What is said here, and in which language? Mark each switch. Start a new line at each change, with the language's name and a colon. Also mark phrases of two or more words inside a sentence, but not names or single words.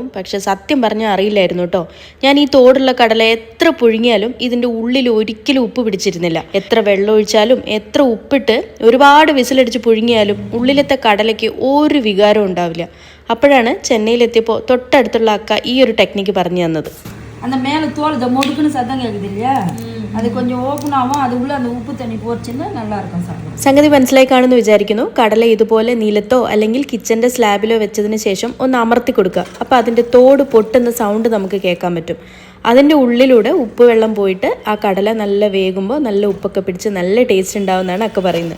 Malayalam: പക്ഷെ സത്യം പറഞ്ഞാൽ അറിയില്ലായിരുന്നു കേട്ടോ. ഞാൻ ഈ തോടുള്ള കടല എത്ര പുഴുങ്ങിയാലും ഇതിൻ്റെ ഉള്ളിൽ ഒരിക്കലും ഉപ്പ് പിടിച്ചിരുന്നില്ല. എത്ര വെള്ളം ഒഴിച്ചാലും എത്ര ഉപ്പിട്ട് ഒരുപാട് വിസിലടിച്ച് പുഴുങ്ങിയാലും ഉള്ളിലത്തെ കടലയ്ക്ക് ഒരു വികാരവും ഉണ്ടാവില്ല. അപ്പോഴാണ് ചെന്നൈയിലെത്തിയപ്പോൾ തൊട്ടടുത്തുള്ള അക്ക ഈ ഒരു ടെക്നിക്ക് പറഞ്ഞു തന്നത്.
Tamil: அந்த மேலே தோல் இதை மொடுக்குன்னு சத்தம் கேட்குது இல்லையா, அது கொஞ்சம் ஓப்பன் ஆகும். அது உள்ள அந்த உப்பு தண்ணி போச்சுன்னா நல்லா இருக்கும் சாப்பிடும்.
Malayalam: സംഗതി മനസ്സിലായി കാണുമെന്ന് വിചാരിക്കുന്നു. കടല ഇതുപോലെ നിലത്തോ അല്ലെങ്കിൽ കിച്ചൻ്റെ സ്ലാബിലോ വെച്ചതിന് ശേഷം ഒന്ന് അമർത്തി കൊടുക്കുക. അപ്പോൾ അതിൻ്റെ തോട് പൊട്ടുന്ന സൗണ്ട് നമുക്ക് കേൾക്കാൻ പറ്റും. അതിൻ്റെ ഉള്ളിലൂടെ ഉപ്പ് വെള്ളം പോയിട്ട് ആ കടല നല്ല വേകുമ്പോൾ നല്ല ഉപ്പൊക്കെ പിടിച്ച് നല്ല ടേസ്റ്റ് ഉണ്ടാവുമെന്നാണ് അക്ക പറയുന്നത്.